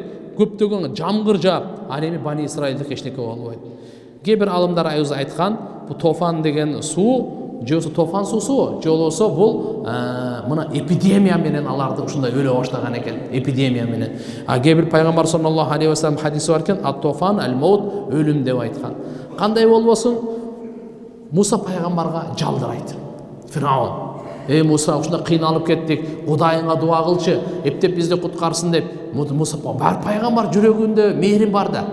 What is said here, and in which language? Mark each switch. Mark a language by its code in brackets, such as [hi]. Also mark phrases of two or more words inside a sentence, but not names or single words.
[ky] Көптөгөн жамгыр жаап, ал эми Бани Исраилдик эчтеке болбойт. Кээ бир алымдар айткан, бул тофан деген суу, же тофан суусу, же болбосо бул мына эпидемия менен аларды ушундай өлө баштаган экен, эпидемия менен. Кээ бир пайгамбар [ar] صلى الله عليه وسلم [ky] хадиси бар экен, [ar] الطوفان الموت, [ky] өлүм деп айткан. Кандай болбосун, Муса пайгамбарга жалдырайт. Фираун: "Эй Муса, ушундай кыйналып кеттик, Кудайыңа дуа кылчы, эптеп бизди куткарсын" деп. Муса бар пайгамбар жүрөгүндө мээрим бар да.